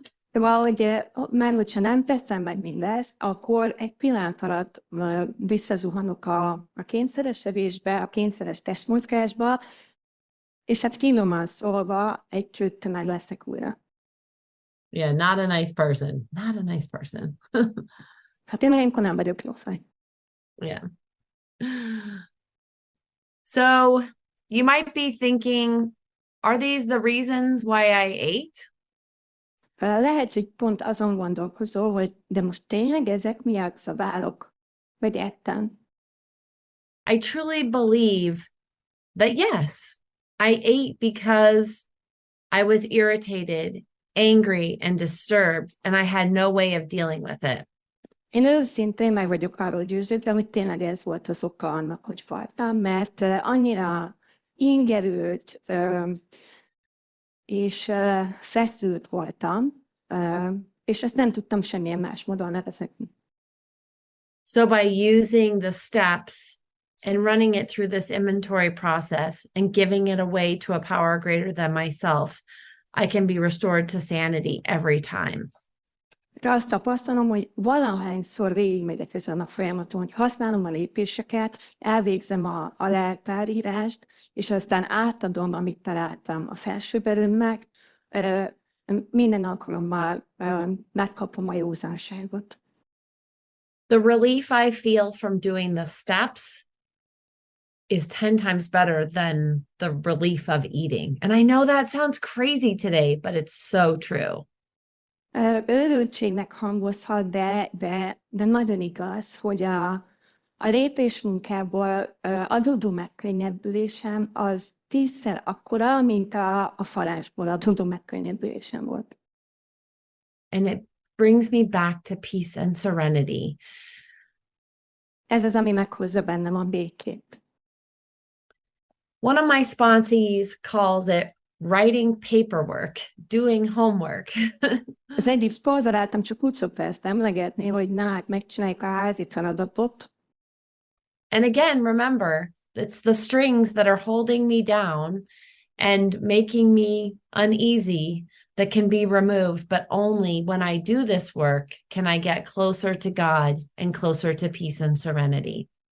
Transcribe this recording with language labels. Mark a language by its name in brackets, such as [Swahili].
[Hungarian] De valahogy, mert hogyha nem teszem meg mindezt, akkor egy pillanat alatt visszazuhanok a kényszeres evésbe, a kényszeres testmozgásba, és hát finoman szólva egy csődtömeg leszek újra. [English] Yeah, not a nice person. Not a nice person. [Hungarian] Hát én olyankor nem vagyok jó fej. [English] Yeah. So you might be thinking, are these the reasons why I ate? [Hungarian] Lehet, hogy pont azon gondolkozol, hogy de most tényleg ezek miatt zabálok, vagy ettem. [English] I truly believe that yes, I ate because I was irritated, angry, and disturbed, and I had no way of dealing with it. [Hungarian] Én őszintén meg vagyok arról győződve, hogy tényleg ez volt az oka annak, hogy faltam, mert annyira ingerült és feszült voltam, és ezt nem tudtam semmilyen más módon levezetni. [English] So by using the steps and running it through this inventory process and giving it away to a power greater than myself, I can be restored to sanity every time. [Hungarian] De azt tapasztalom, hogy valahányszor végigmegyek ezen a folyamaton, hogy használom a lépéseket, elvégzem a leltárírást, és aztán átadom, amit találtam a felsőbb erőmnek, minden alkalommal megkapom a józanságot. [English] The relief I feel from doing the steps is 10 times better than the relief of eating. And I know that sounds crazy today, but it's so true. [Hungarian] Őrültségnek hangozhat, de nagyon igaz, hogy a lépésmunkából adódó megkönnyebbülésem az 10-szer akkora, mint a falásból adódó megkönnyebbülésem volt. [English] And it brings me back to peace and serenity. [Hungarian] Ez az, ami meghozza bennem a békét. [English] One of my sponsees calls it writing paperwork, doing homework. [Hungarian] Az egyik szponzoráltam csak úgy szokta ezt emlegetni, hogy na, hát megcsináljuk a házi feladatot. [English] And again, remember, it's the strings that are holding me down and making me uneasy that can be removed, but only when I do this work can I get closer to God and closer to peace and serenity.